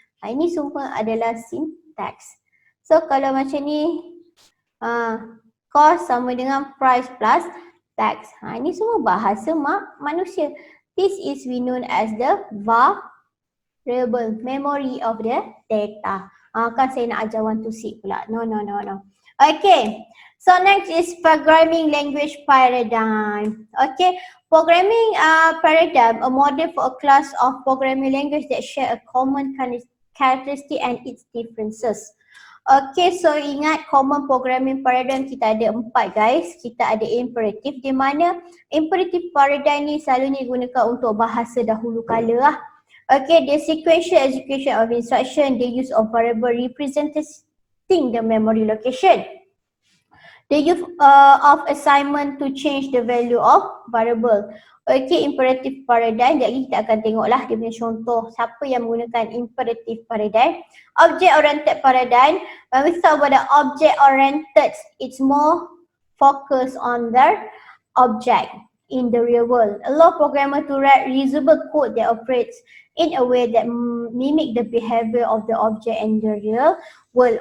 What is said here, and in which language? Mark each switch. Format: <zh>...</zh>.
<ms>Ini semua adalah syntax. So kalau macam ni, cost sama dengan price plus tax. Ini semua bahasa manusia.</ms> <en>This is we known as the variable memory of the data.</en> <ms>Kan saya nak ajar 1 to 6 pula. No. Okay.</ms> <en>So next is programming language paradigm. Okay. Programming paradigm, a model for a class of programming language that share a common characteristic and its differences.</en> <ms>Okay, so ingat common programming paradigm kita ada 4 guys. Kita ada imperative, di mana imperative paradigm ni selalunya digunakan untuk bahasa dahulu kala lah.</ms> <en>Okay, the sequential execution of instruction, the use of variable representing the memory location. The use of assignment to change the value of variable. Okay, imperative paradigm.</en> <ms>Jadi kita akan tengoklah dia punya contoh siapa yang menggunakan imperative paradigm.</ms> <en>Object oriented paradigm. When we talk about the object oriented, it's more focused on the object in the real world. Allow programmer to write reusable code that operates in a way that mimic the behavior of the object in the real world.</en>